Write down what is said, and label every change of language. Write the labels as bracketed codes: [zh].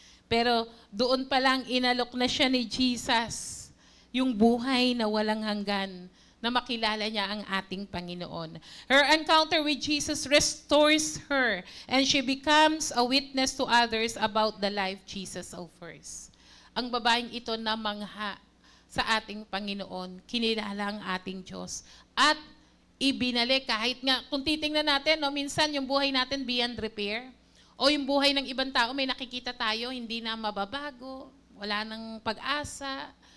[tl] Pero doon pa lang inalok na siya ni Jesus yung buhay na walang hanggan, na makilala niya ang ating Panginoon. [en] Her encounter with Jesus restores her and she becomes a witness to others about the life Jesus offers. [tl] Ang babaeng ito na mangha sa ating Panginoon, kinilala ang ating Diyos at ibinalik kahit nga, kung titingnan natin, no, minsan yung buhay natin [en] beyond repair [tl] o yung buhay ng ibang tao, may nakikita tayo, hindi na mababago, wala nang pag-asa.